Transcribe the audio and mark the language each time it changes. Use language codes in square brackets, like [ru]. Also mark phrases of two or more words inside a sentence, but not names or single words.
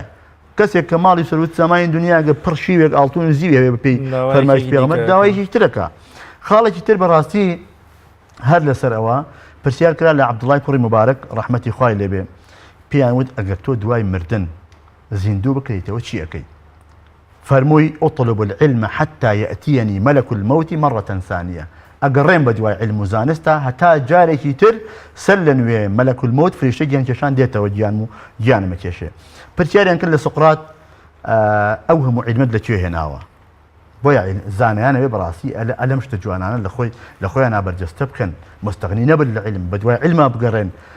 [ckb] کەسێک کە ماڵی سەروت سامانی دنیاگە پڕ شیوێک ئاڵتون و زیوێ بەپێی فەرمایش پێغەمبەر داوایەکی ترەکە. خاڵێکی تر بەڕاستی هەر لەسەر ئەوە پرسیار کرا لە عەبدوڵای کوڕی مبارەک ڕەحمەتی خوای لێبێ پێیان وت ئەگەر تۆ دوای مردن زیندوو بکرێتەوە چی ئەەکەی؟ [ar] فەرمووی ئوطلب العلم حتى يأتيني ملك الموت مرة ثانية. [ckb] ئەگەڕێم بە دوای علم و زانستە هەتا جارێکی تر سەر لە نوێ [ar] مەلەک الموت [ckb] فریشتە گیان کێشان دێتەوە گیانمە کێشێ. پرسیاریان کرد لە سقرات ئەو هەموو علمت لەکوێ هێناوە؟ بۆیە زانایانەوێ بەڕاستی ئەلەم شتە جوانانە لە خۆیان نابەرجەستە بکەن مستەغنی نەبن لە علم بە دوای علما بگەڕێن.